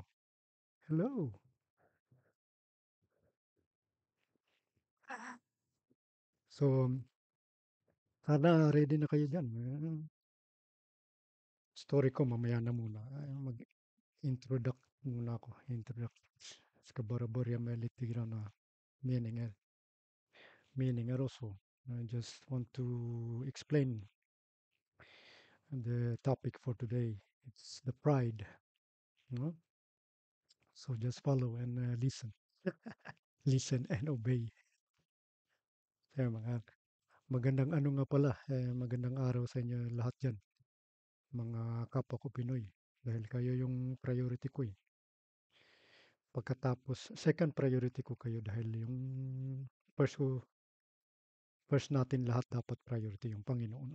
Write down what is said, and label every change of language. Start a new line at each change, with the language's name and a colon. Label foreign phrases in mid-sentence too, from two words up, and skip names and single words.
Filipino: Hello. So, sana ready na kayo dyan. Story ko mamaya na muna. Mag-introduct muna ako. Introduct.
Swedish: Ska bara börja med lite grann meningar. Meningar och så.
English: I just want to explain the topic for today. It's the pride. You know? So just follow and listen. Listen and obey.
Filipino: Kaya magandang ano nga pala, magandang araw sa inyo lahat dyan, mga kapwa ko Pinoy. Dahil kayo yung priority ko eh. Pagkatapos,
English: second priority
Filipino: ko kayo dahil yung first ko, first natin lahat dapat priority yung Panginoon.